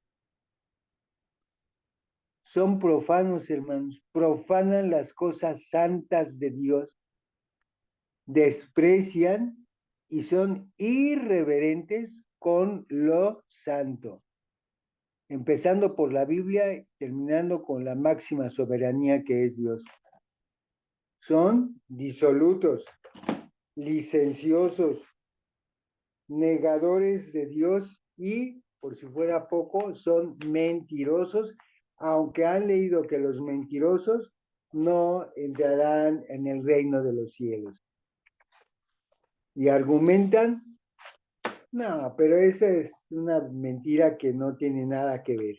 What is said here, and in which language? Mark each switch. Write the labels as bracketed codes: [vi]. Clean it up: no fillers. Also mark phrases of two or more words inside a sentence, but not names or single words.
[es] Son profanos, hermanos, profanan las cosas santas de Dios, desprecian y son irreverentes con lo santo, empezando por la Biblia y terminando con la máxima soberanía que es Dios. Son disolutos, licenciosos, negadores de Dios y, por si fuera poco, son mentirosos, aunque han leído que los mentirosos no entrarán en el reino de los cielos. Y argumentan, no, pero esa es una mentira que no tiene nada que ver.